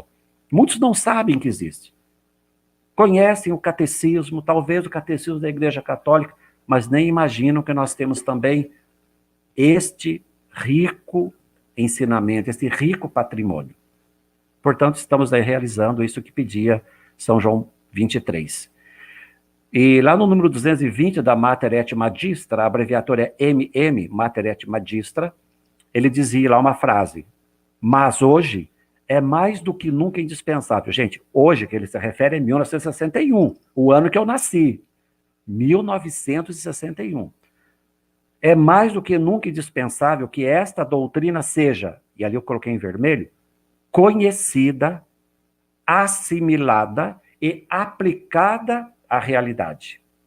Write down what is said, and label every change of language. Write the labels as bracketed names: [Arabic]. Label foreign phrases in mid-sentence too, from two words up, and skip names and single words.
[Portuguese] Muitos não sabem que existe. Conhecem o catecismo, talvez o catecismo da Igreja Católica, mas nem imaginam que nós temos também este rico ensinamento, este rico patrimônio. Portanto, estamos aí realizando isso que pedia São João 23. E lá no número 220 da Mater et Magistra, a abreviatura é MM, Mater et Magistra, ele dizia lá uma frase: mas hoje é mais do que nunca indispensável. Gente, hoje que ele se refere é 1961, o ano que eu nasci. 1961. É mais do que nunca indispensável que esta doutrina seja, e ali eu coloquei em vermelho, conhecida, assimilada e aplicada à realidade.